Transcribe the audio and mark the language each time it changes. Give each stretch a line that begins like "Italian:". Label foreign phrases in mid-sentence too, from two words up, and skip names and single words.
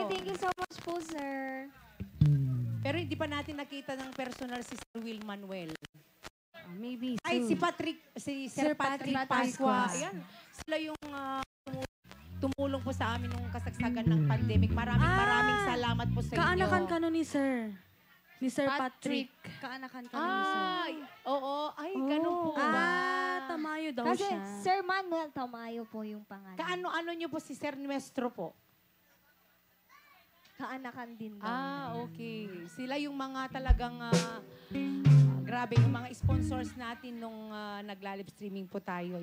English: Thank you so much po, sir.
Filipino: Pero hindi pa natin nakita ng personal si Sir Will Manuel.
English: Maybe
Filipino: Ay, si
English: soon.
Filipino: Patrick, si Sir Patrick Pascua. Ayan, sila yung tumulong po sa amin nung kasagsagan ng pandemic. Maraming salamat po sa inyo. Kaanakan ka nun ni Sir. Ni Sir Patrick. Patrick. Kaanakan ka nun ni Sir. Ay, oo. Ay, ganun po ba? Tamayo daw Kasi siya. Sir Manuel Tamayo po yung pangalan. Kaano-ano nyo po si Sir Nuestro po? Kaanakan din daw. Okay. Sila yung mga talagang, grabe, yung mga sponsors natin nung nagla-live streaming po tayo.